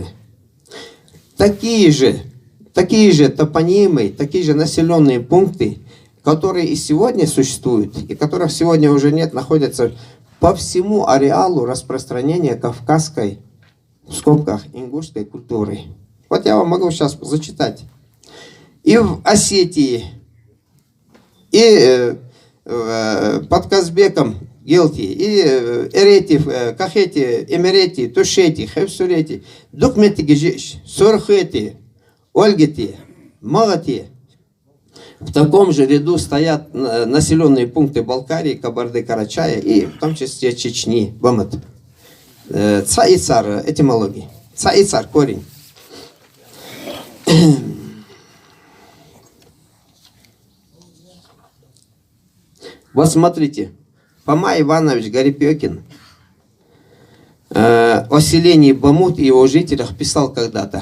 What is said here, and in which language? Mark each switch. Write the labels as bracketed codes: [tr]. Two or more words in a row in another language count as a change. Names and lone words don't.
[ru] Такие же топонимы, такие же населенные пункты, которые и сегодня существуют, и которых сегодня уже нет, находятся по всему ареалу распространения кавказской, в скобках, ингушской культуры. Вот я вам могу сейчас зачитать. И в Осетии, и под Казбеком, Гелти, и Эрети, Кахети, Эмерети, Тушети, Хевсурети, Дукмети Гежиш, Сурхети, Ольгети, Магати. В таком же ряду стоят населенные пункты Балкарии, Кабарды-Карачая и в том числе Чечни, Бамат. Ца и цар, этимологии. Ца и цар, корень. Вот смотрите, Фома Иванович Гарипекин о селении Бамут и его жителях писал когда-то.